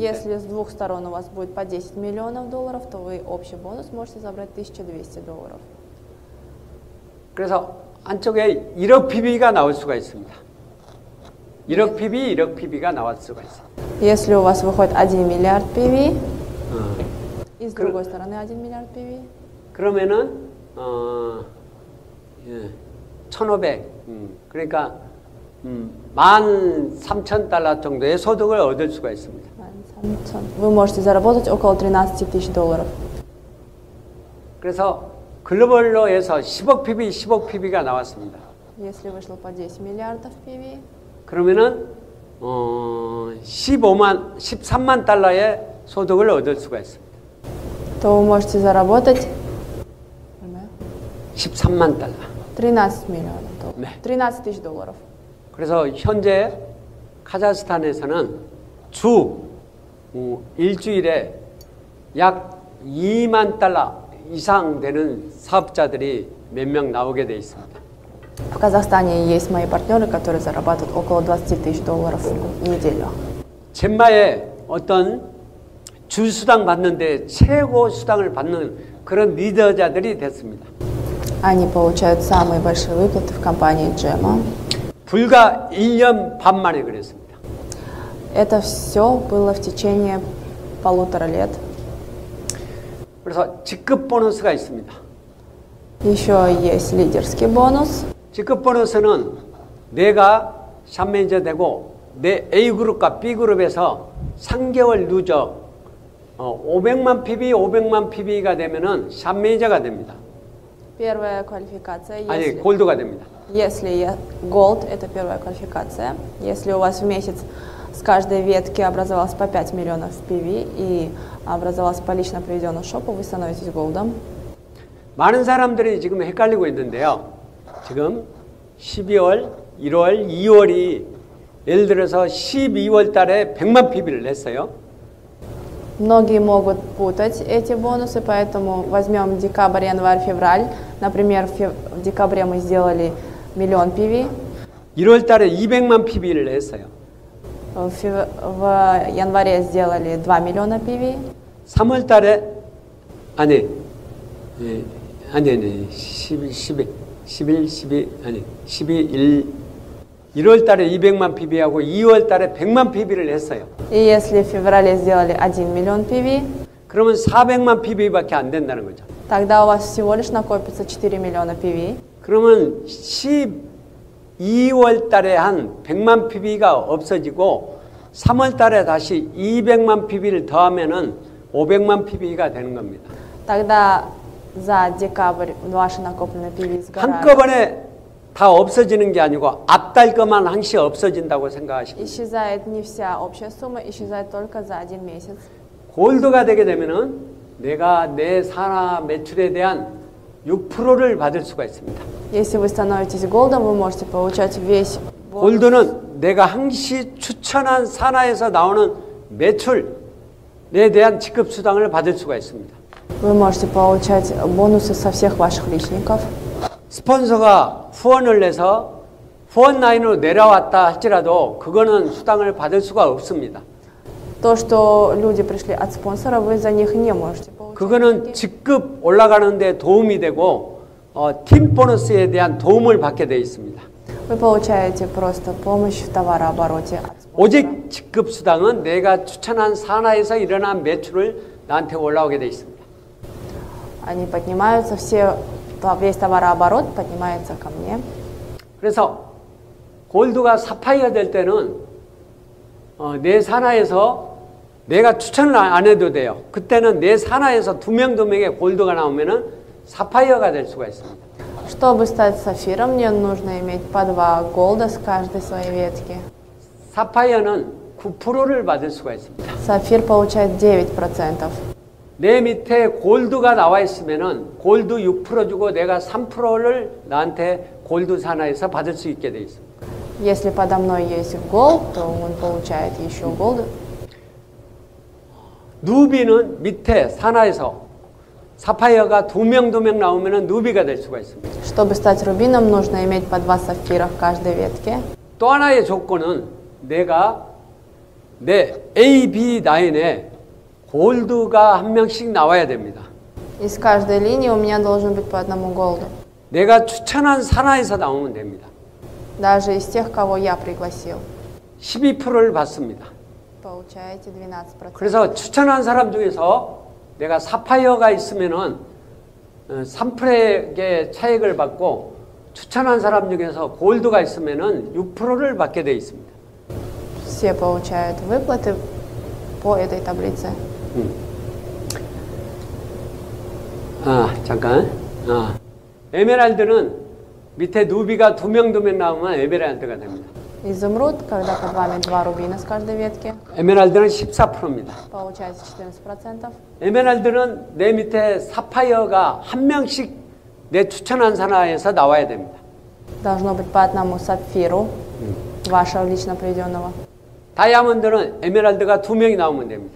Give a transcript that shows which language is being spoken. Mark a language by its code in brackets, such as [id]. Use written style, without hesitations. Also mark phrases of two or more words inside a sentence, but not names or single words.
[ru] Если с двух сторон у вас будет по 10 миллионов долларов, то вы общий бонус можете забрать $1200. [ko] 그래서 한쪽에 1억 PB가 나올 수가 있습니다. 1억 PB, 1억 PB가 나올 수가 있습니다. [ru] Если у вас выходит 1 миллиард PV, и с другой стороны 1 миллиард PV, [ko] 그러면은 1,500 그러니까 13,000달러 정도의 소득을 얻을 수가 있습니다. [ru] вы можете заработать около $13,000. [ko] 그래서 글로벌로 해서 10억 PB, 10억 PB가 나왔습니다. [ru] Если вышло по 10 миллиардов PV, [ko] 그러면은 13만 달러의 소득을 얻을 수가 있습니다. [ru] то вы можете заработать [ko] 13만 달러. [ru] 13 миллионов долларов. [ko] 네. [ru] 13 тысяч долларов. [ko] 그래서 현재 카자흐스탄에서는 주 일주일에 약 2만 달러 이상 되는 사업자들이 몇 명 나오게 돼 있습니다. [ru] В Казахстане есть мои партнеры, которые зарабатывают около 20 тысяч долларов в неделю. [ko] 젠마에 어떤 주 수당 받는데 최고 수당을 받는 그런 리더자들이 됐습니다. [ru] Они получают самые большие выплаты в компании Gemma. [ko] 불과 1년 반 만에 그랬습니다. [ru] Это все было в течение 1,5 лет. [ko] 그래서 직급 보너스가 있습니다. [ru] Еще есть лидерский бонус. [ko] 직급 보너스는 내가 샵 매니저 되고 내 A그룹과 B그룹에서 3개월 누적 500만 PB, 500만 PB가 되면은 샵 매니저가 됩니다. [ru] Первая квалификация. [ko] 아니, 골드가 됩니다. [ru] Если Gold – это первая квалификация. Если у вас в месяц с каждой ветки образовалось по 5 миллионов PV и образовалось по лично проведенному шопу, вы становитесь Gold'ом. [ko] 많은 사람들이 지금 헷갈리고 있는데요. 지금 12월, 1월, 2월이 예를 들어서 12월 달에 100만 PB를 냈어요. [ru] Многие могут путать эти бонусы, поэтому возьмем декабрь, январь, февраль. Например, в декабре мы сделали 1 000 000 PV. [ko] 1월 달에 200만 PB를 냈어요. [ru] В январе сделали 2 миллиона PV. [ko] 3월 달에 아니 1월 달에 200만 PB하고 2월 달에 100만 PB를 했어요. [ru] И если в феврале сделали 1 миллион PV, [ko] 그러면 400만 PB밖에 안 된다는 거죠. [ru] тогда у вас всего лишь накопится 4 миллиона PV. [ko] 그러면 12월 달에 한 100만 PB가 없어지고 3월 달에 다시 200만 PB를 더하면은 500만 PB가 되는 겁니다. [ru] Тогда за декабрь ваши накопленные PV сгорают. [ko] 한꺼번에 다 없어지는 게 아니고 앞달 것만 항시 없어진다고 생각하시면 [ru] Исчезает не вся общая сумма, исчезает только за 1 месяц. [ko] 골드가 되게 되면은 내가 내 산하 매출에 대한 6%를 받을 수가 있습니다. [ru] Если вы становитесь голдом, вы можете получать весь бонус. [ko] 골드는 내가 항시 추천한 산하에서 나오는 매출에 대한 직급 수당을 받을 수가 있습니다. [ru] Вы можете получать бонусы со всех ваших личников. [ko] 스폰서가 후원을 내서 후원 라인으로 내려왔다 할지라도 그거는 수당을 받을 수가 없습니다. [ru] То, что люди пришли от спонсора, вы за них не можете получать. [ko] 그거는 직급 올라가는 데 도움이 되고 팀 보너스에 대한 도움을 받게 되어 있습니다. [ru] Вы получаете просто помощь в товарообороте от спонсора. [ko] 오직 직급 수당은 내가 추천한 산하에서 일어난 매출을 나한테 올라오게 되어 있습니다. [ru] Они поднимаются, весь товарооборот поднимается ко мне. [ko] 그래서 골드가 사파이어 될 때는 내 산하에서 내가 추천을 안 해도 돼요. 그때는 내 산하에서 2명의 골드가 나오면은 사파이어가 될 수가 있습니다. [ru] Чтобы стать сафиром, мне нужно иметь по 2 голда с каждой своей ветки. [ko] 사파이어는 9%를 받을 수가 있습니다. [ru] Сафир получает 9%. [ko] 내 밑에 골드가 나와 있으면은 골드 6% 주고 내가 3%를 나한테 골드 산하에서 받을 수 있게 돼 있습니다. [ru] Если подо мной есть голд, то он получает еще голд. [ko] 누비는 밑에 산하에서 사파이어가 2명 나오면은 누비가 될 수가 있습니다. [ru] Чтобы стать рубином, нужно иметь по 2 сафира в каждой ветке. [ko] 또 하나의 조건은 내가 내 A, B 라인에 골드가 한 명씩 나와야 됩니다. [ru] Из каждой линии у меня должен быть по одному голду. [ko] 내가 추천한 산하에서 나오면 됩니다. [ru] Даже из тех, кого я пригласил. [ko] 12%를 받습니다. [ru] Получаете 12%. [ko] 그래서 추천한 사람 중에서 내가 사파이어가 있으면은 3%의 차익을 받고 추천한 사람 중에서 골드가 있으면은 6%를 받게 돼 있습니다. [ru] Все получают выплаты по этой таблице. [ko] 잠깐. 에메랄드는 밑에 누비가 2명 나오면 에메랄드가 됩니다. [ru] Изумруд, когда под вами 2 рубина с каждой ветки, [ko] 에메랄드는 14%입니다. [ru] получаете 14%. [ko] 에메랄드는 내 밑에 사파이어가 한 명씩 내 추천한 산하에서 나와야 됩니다. [ru] Должно быть по одному сапфиру вашего лично приведенного. [ko] 다이아몬드는 에메랄드가 2명이 나오면 됩니다.